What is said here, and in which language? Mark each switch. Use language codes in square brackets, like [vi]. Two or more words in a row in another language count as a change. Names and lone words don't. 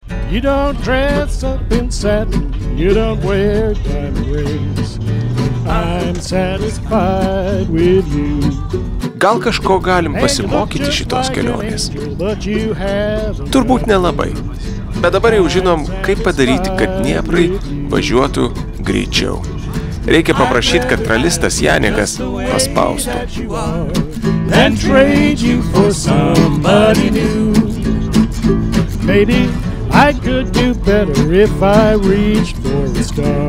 [en] You don't dress up in satin, you don't wear diamond rings. I'm satisfied with you. [lt] Gal kažko galim pasimokyti šitos kelionės? Turbūt nelabai. Bet dabar jau žinom, kaip padaryti, kad Dnieprai važiuotų greičiau. Reikia paprašyti, kad pralistas Janikas paspaustų. [en] And trade you for somebody new. Maybe I could do better if I reached for a star.